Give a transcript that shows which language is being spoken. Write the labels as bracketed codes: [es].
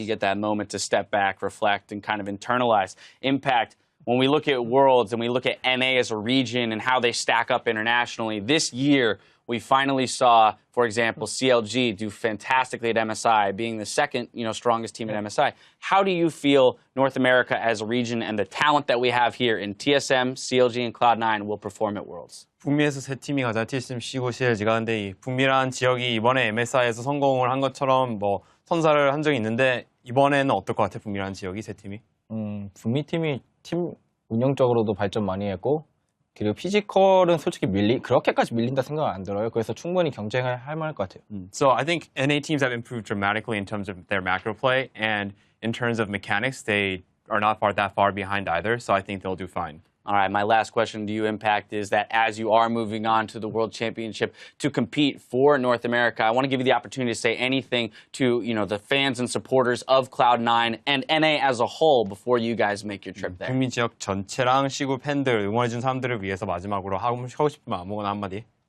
[en] You get that moment to step back, reflect, and kind of internalize. Impact, when we look at Worlds and we look at NA as a region and how they stack up internationally, this year we finally saw, for example, CLG do fantastically at MSI, being the second, strongest team at MSI. How do you feel North America as a region and the talent that we have here in TSM, CLG, and Cloud9 will perform at Worlds? [ko] 북미에서 세 팀이 가자. TSM, C9, CLG가. 근데 이 북미란 지역이 이번에 MSI에서 성공을 한 것처럼 선사를 한 적이 있는데 이번에는 어떨 것 같아? 북미란 지역이 세 팀이? 북미 팀이 팀 운영적으로도 발전 많이 했고 그리고 피지컬은 솔직히 그렇게까지 밀린다 생각은 안 들어요. 그래서 충분히 경쟁을 할 만할 것 같아요. [en] So I think NA teams have improved dramatically in terms of their macro play, and in terms of mechanics, they are not that far behind either. So I think they'll do fine. All right, my last question to you, Impact, is that as you are moving on to the World Championship to compete for North America, I want to give you the opportunity to say anything to the fans and supporters of Cloud9 and NA as a whole before you guys make your trip there. [ko] 북미 지역 전체랑 시구 팬들, 응원해준 사람들을 위해서 마지막으로 하고 싶으면 아무거나 한마디.